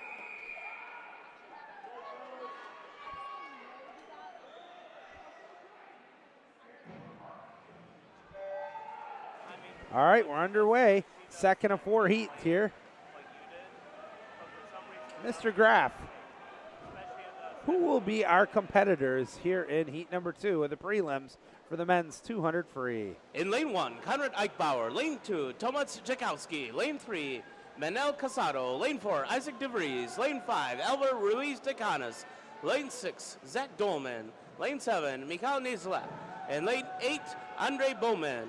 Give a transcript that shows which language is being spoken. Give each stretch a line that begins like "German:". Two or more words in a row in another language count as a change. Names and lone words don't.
English: All right, we're underway. Second of 4 heats here. Mr. Graff, who will be our competitors here in heat number 2 of the prelims for the men's 200 free? In lane 1, Conrad Eichbauer. Lane 2, Tomas Jakowski. Lane 3, Manel Casado. Lane 4, Isaac DeVries. Lane 5, Alvaro Ruiz de Canas. Lane 6, Zach Dolman. Lane 7, Mikhail Nizla. And lane 8, Andre Bowman.